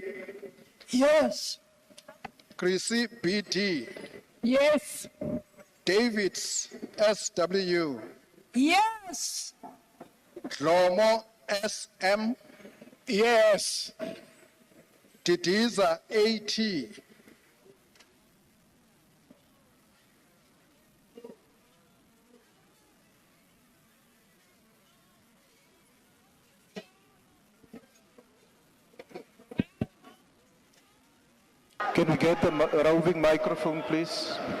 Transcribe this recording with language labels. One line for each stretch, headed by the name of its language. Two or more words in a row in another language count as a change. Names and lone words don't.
English: Yes. Chrissy BD. Yes. Davids SW. Yes. Lomo SM. Yes. Didiza AT. Can we get a roving microphone, please?